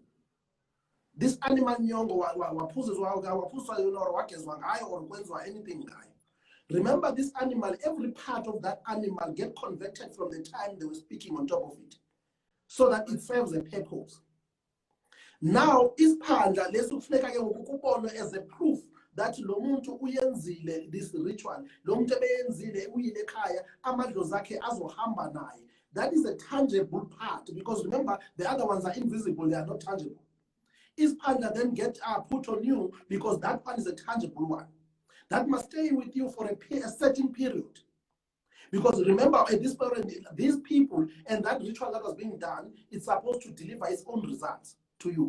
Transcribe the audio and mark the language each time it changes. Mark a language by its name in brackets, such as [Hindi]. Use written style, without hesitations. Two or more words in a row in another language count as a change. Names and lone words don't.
[English] This animal or anything. Remember, this animal, every part of that animal get converted from the time they were speaking on top of it, so that it serves a purpose. Now, [Zulu] isphandla lesufneka ke ukubonwa [English] as a proof [Zulu] that lo muntu uyenzile [English] this ritual, [Zulu] lo muntu ebeyenzile uyile ekhaya, amadlozi akhe azohamba naye. [English] That is a tangible part, because remember, the other ones are invisible, they are not tangible. Isphandla then get put on you because that one is a tangible one. That must stay with you for a certain period. Because remember, at this point, these people and that ritual that was being done, it's supposed to deliver its own results to you.